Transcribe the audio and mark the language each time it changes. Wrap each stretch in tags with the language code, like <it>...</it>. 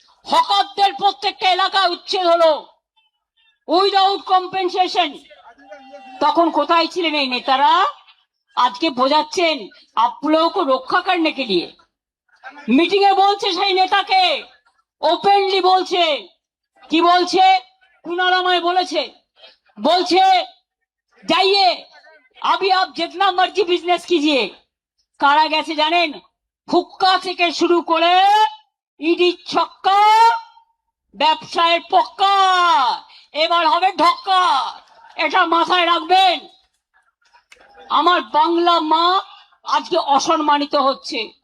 <bn>হকারদের প্রত্যেকটা এলাকা উচ্ছেদ হলো</bn> <en>Without compensation.</en> <bn>তখন কোথায় ছিলেন এই নেতারা? আজকে বোঝাচ্ছেন</bn> <hi>আপ লোগों को রক্ষা करने के लिए।</hi> <bn>মিটিং এ বলছে সেই নেতাকে, ওপেনলি বলছে, কি বলছে? কুনাল আমায় বলেছে, বলছে</bn> <hi>जाइए अभी आप जितना मर्जी बिजनेस कीजिए।</hi> <bn>কারা গেছে জানেন? হুক্কা থেকে শুরু করে ইডি ছক্কা, ব্যবসায়ের পক্কা, এবার হবে ঢক্কা। এটা মাথায় রাখবেন। আমার বাংলা মা আজকে অসম্মানিত হচ্ছে।</bn>